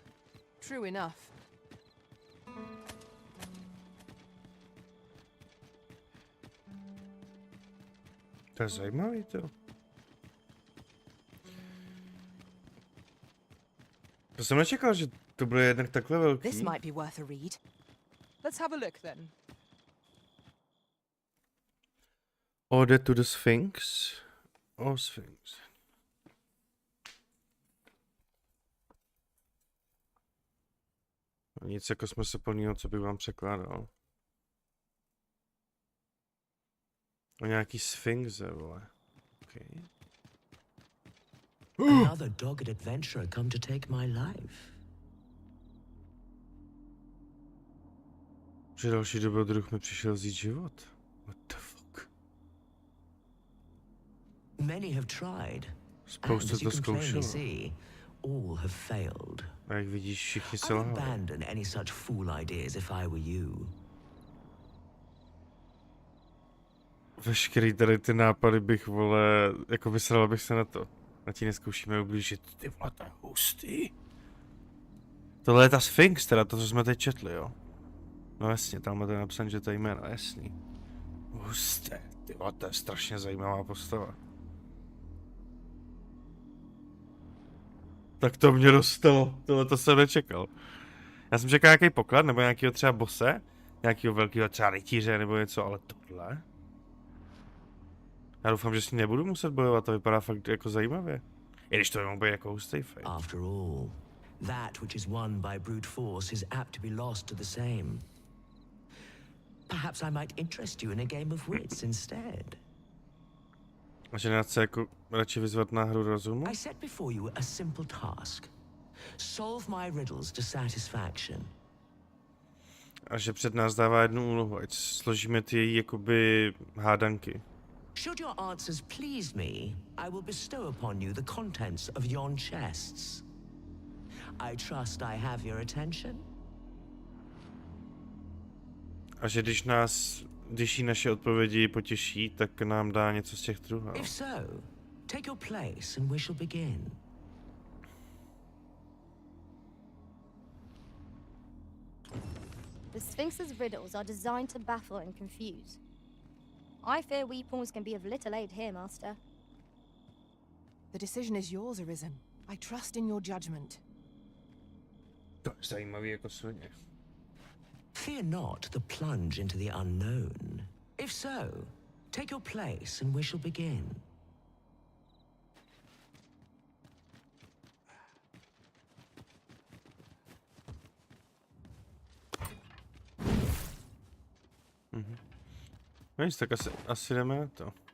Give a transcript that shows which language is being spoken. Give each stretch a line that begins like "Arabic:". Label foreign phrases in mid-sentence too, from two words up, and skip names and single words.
English: True enough.
Czech: To je zajímavý to. To jsem nečekal, že to bude jednak takhle velký.
English: This might be worth a read. Let's have a look then. Ode to the Sphinx. O Sphinx.
Czech: Nic jako smysluplného, co bych vám překládal. O nějaký Sphinxe, vole.
English: Okay. Another dogged adventurer come to take my life.
Czech: Že další dobrodruh mi přišel vzít život.
English: What the fuck? Many have tried.
Czech: Spoustu to zkoušelo.
English: All have failed.
Czech: A jak vidíš, všichni
English: I'd
Czech: selhali.
English: abandon any such fool ideas if I were you.
Czech: Veškerý tady ty nápady bych, vole, jako vysral bych se na to. Na ti neskoušíme ublížit. Ty vole, to je hustý. Tohle je ta Sphinx, teda to, co jsme teď četli, jo. No jasně, tam je napsané, že to je jméno, jasný. Husté, ty vole, to je strašně zajímavá postava. Tak to mě dostalo, tohle to jsem nečekal. Já jsem čekal nějaký poklad, nebo nějakýho třeba bose, nějakýho velkého třeba rytíře, nebo něco, ale tohle? Já doufám, že s ní nebudu muset bojovat, to vypadá fakt jako zajímavě. I když to mohl být jako hustý fight.
English: After all, that which is won by brute force is apt to be lost to the same. Perhaps I might interest you in a game of wits instead.
Czech: A že nás chce jako radši vyzvat na hru rozumu?
English: I set before you a simple task. Solve my riddles to satisfaction.
Czech: A že před nás dává jednu úlohu, ať složíme ty její jakoby hádanky.
English: Should your answers please me, I will bestow upon you the contents of yon chests. I trust I have your attention.
Czech: A že když nás když jí naše odpovědi potěší, tak nám dá něco z těch druhá.
English: If so, take your place and we shall begin. The Sphinx's riddles are designed to baffle and confuse. I fear we pawns can be of little aid here, Master. The decision is yours, Arisen. I trust in your judgment.
Czech: To je zajímavý jako svině.
English: Fear not the plunge into the unknown. If so, take your place and we shall begin.
Czech: Víš, tak asi jdeme na to.